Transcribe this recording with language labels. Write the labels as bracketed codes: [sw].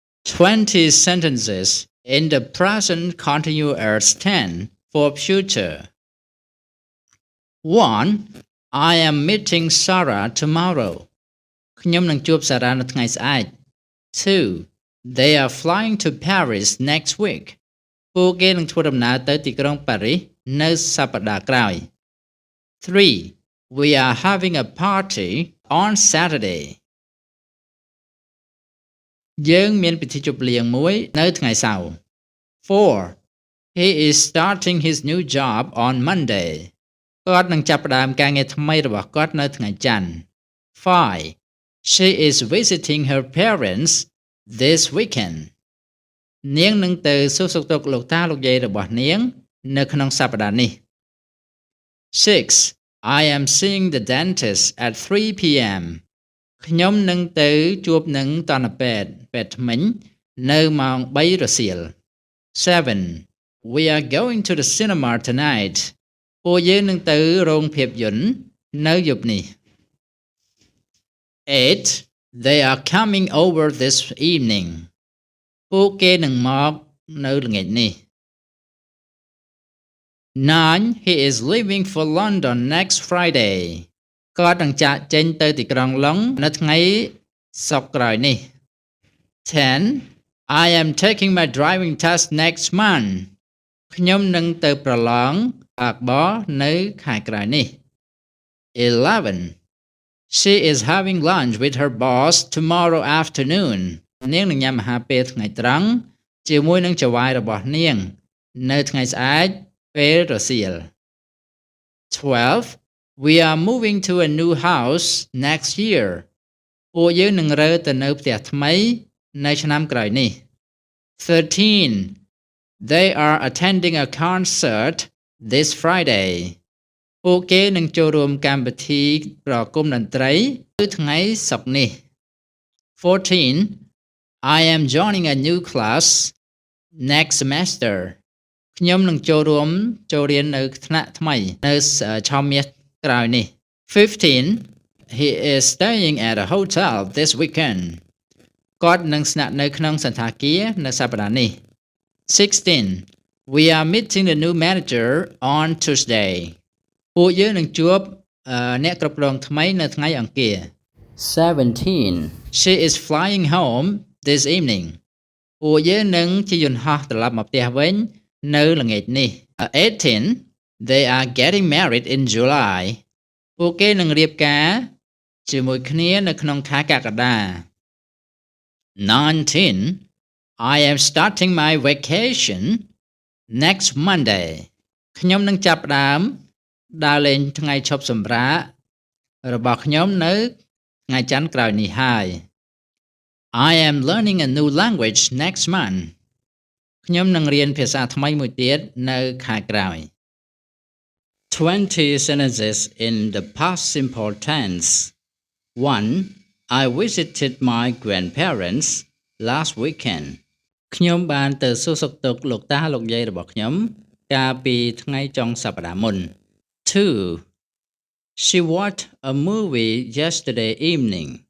[en] 20 sentences in the present continuous tense for future. 1. I am meeting Sarah tomorrow. [km] ខ្ញុំនឹងជួបសារ៉ានៅថ្ងៃស្អែក 2. [en] They are flying to Paris next week. [km] ពួកគេនឹងធ្វើដំណើរទៅទីក្រុងប៉ារីសនៅសប្តាហ៍ក្រោយ 3. [en] We are having a party on Saturday. [km] យើងមានពិធីជប់លៀងមួយនៅថ្ងៃសៅរ៍ 4. [en] He is starting his new job on Monday. [km] គាត់នឹងចាប់ផ្ដើមការងារថ្មីរបស់គាត់នៅថ្ងៃច័ន្ទ 5. [en] She is visiting her parents this weekend. [km] នាងនឹងទៅសួរសុខទុក្ខលោកតាលោកយាយរបស់នាងនៅក្នុងសប្តាហ៍នេះ 6. [en] I am seeing the dentist at 3 p.m. [km] ខ្ញុំនឹងទៅជួបនឹងតន្តពេទ្យធ្មេញនៅម៉ោង3រសៀល 7. [en] We are going to the cinema tonight. [km] ពួកយើងនឹងទៅរោងភាពយន្តនៅយប់នេះ 8. [en] They are coming over this evening. [km] ពួកគេនឹងមកនៅល្ងាចនេះ [en] 9. He is leaving for London next Friday. [km] គាត់នឹងចាកចេញទៅទីក្រុងឡុងនៅថ្ងៃសុក្រក្រោយនេះ 10. [en] I am taking my driving test next month. [km] ខ្ញុំនឹងទៅប្រឡងបើកបរនៅខែក្រោយនេះ 11. [en] She is having lunch with her boss tomorrow afternoon. [km] នាងនឹងញ៉ាំអាហារពេលថ្ងៃត្រង់ជាមួយនឹងចៅហ្វាយរបស់នាងនៅថ្ងៃស្អែកពេលរសៀល 12. [en] We are moving to a new house next year. [km] ពួកយើងនឹងរើទៅនៅផ្ទះថ្មីនៅឆ្នាំក្រោយនេះ 13. [en] They are attending a concert this Friday. [km] ពួកគេនឹងចូលរួមកម្មវិធីប្រគំតន្ត្រីនៅថ្ងៃសុក្រនេះ 14. [en] I am joining a new class next semester. [km] ខ្ញុំនឹងចូលរៀននៅថ្នាក់ថ្មីនៅឆមាសក្រោយនេះ 15. [en] He is staying at a hotel this weekend. [km] គាត់នឹងស្នាក់នៅក្នុងសន្តាគារនៅសប្តាហ៍នេះ 16. [en] We are meeting the new manager on Tuesday. [km] ពួកយើងនឹងជួបអ្នកគ្រប់គ្រងថ្មីនៅថ្ងៃអង្គារ 17. [en] She is flying home this evening. [km] ពួកយើងនឹងជិះយន្តហោះត្រឡប់មកផ្ទះវិញនៅល្ងាចនេះ 18. [en] They are getting married in July. [km] ពួកគេនឹងរៀបការជាមួយគ្នានៅក្នុងខែកក្កដា 19. [en] I am starting my vacation next Monday. [km] ខ្ញុំនឹងចាប់ផ្ដើមដើរលេងថ្ងៃឈប់សម្រាករបស់ខ្ញុំនៅថ្ងៃច័ន្ទក្រោយនេះហើយ [en] I am learning a new language next month. [km] ខ្ញុំនឹងរៀនភាសាថ្មីមួយទៀតនៅខែក្រោយ [en] 20 sentences in the past simple tense. [km] 1. [en] I visited my grandparents last weekend. [km] ខ្ញុំបានទៅសួរសុខទុក្ខលោកតាលោកយាយរបស់ខ្ញុំកាលពីថ្ងៃចុងសប្តាហ៍មុន 2. [en] She watched a movie yesterday evening.